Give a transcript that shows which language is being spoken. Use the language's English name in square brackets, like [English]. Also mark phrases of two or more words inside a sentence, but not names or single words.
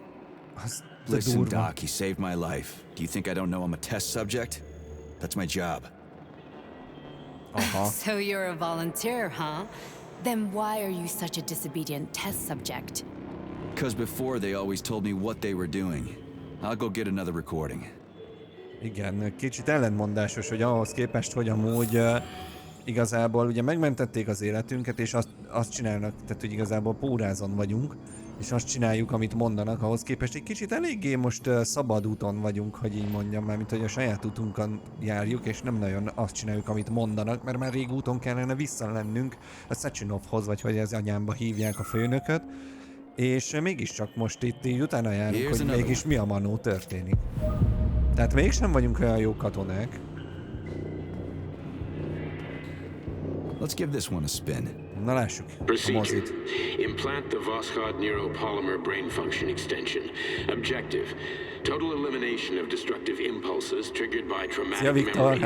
[English] Listen, Doc, he saved my life. Do you think I don't know I'm a test subject? That's my job. So you're a volunteer, huh? Then why are you such a disobedient test subject? Because before they always told me what they were doing. I'll go get another recording. [Hungarian] Igen, kicsit ellentmondásos, hogy ahhoz képest, hogy amúgy igazából ugye megmentették az életünket, és azt csinálnak, tehát hogy igazából pórázon vagyunk, és azt csináljuk, amit mondanak, ahhoz képest egy kicsit eléggé most szabad úton vagyunk, hogy így mondjam, már mint hogy a saját útunkon járjuk, és nem nagyon azt csináljuk, amit mondanak, mert már rég úton kellene visszalennünk a Sechenovhoz, vagy hogy az anyámba hívják a főnököt, és mégiscsak most itt így utána járunk, hogy mégis mi a manó történik. Tehát mégsem vagyunk olyan jó katonák. [English] Let's give this one a spin. [Hungarian] Na lássuk. [English] Procedure. Implant the Voskhod neuropolymer brain function extension. Objective. Total elimination of destructive impulses triggered by traumatic memories.